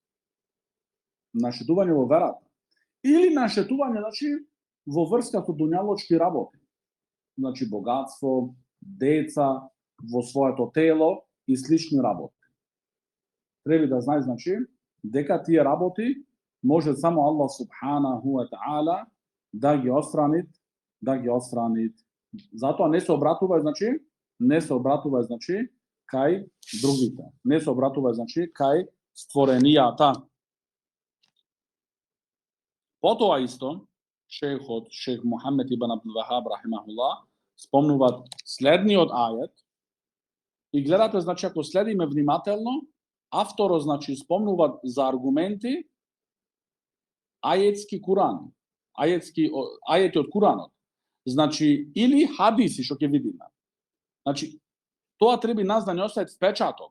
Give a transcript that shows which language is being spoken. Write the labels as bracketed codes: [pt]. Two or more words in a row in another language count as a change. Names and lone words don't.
[mk] Или наштетување, значи, во врскату дуњалочки работи. Значи, богатство, деца, во своје то тело и слични работи. Треба да знај, значи, дека тије работи може само Аллах [ar] سبحانه وتعالى [mk] да ги одстранит. Зато не се обратувај, значи, кај другите. Не се обратувај, значи, кај створенијата. Потом исто, шејх Мухамед ибн Абдул Вахаб, рахимахуллах, спомнуваат следниот ајет и гледате, значи, ако следиме внимателно, авторот, значи, спомнуваат за аргументи ајетски Куран, ајети од Куранот. Значи, или хадиси, што ќе видиме. Значи, тоа треба нас да не остави впечаток.